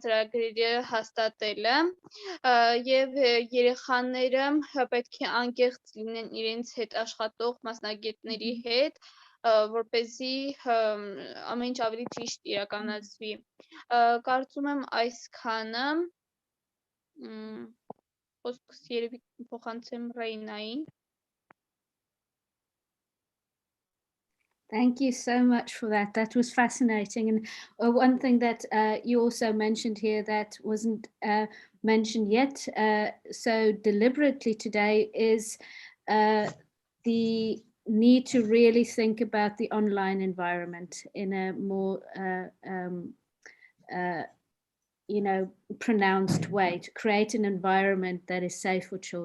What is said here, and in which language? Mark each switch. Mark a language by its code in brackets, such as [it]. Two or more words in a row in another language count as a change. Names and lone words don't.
[hy] ծրագրերը հաստատելը եւ երեխաները պետք է անկեղծ լինեն իրենց հետ աշխատող մասնագետների հետ, որպեսզի ամեն ինչ ավելի ճիշտ իրականացվի։ Կարծում եմ այսքանը, խոսքս երևի փոխանցեմ Ռեյնային։ [en] Thank you so much for that. That was fascinating. And one thing that you also mentioned here that wasn't mentioned yet so deliberately today is the need to really think about the online environment in a more pronounced way, to create an environment that is safe for children.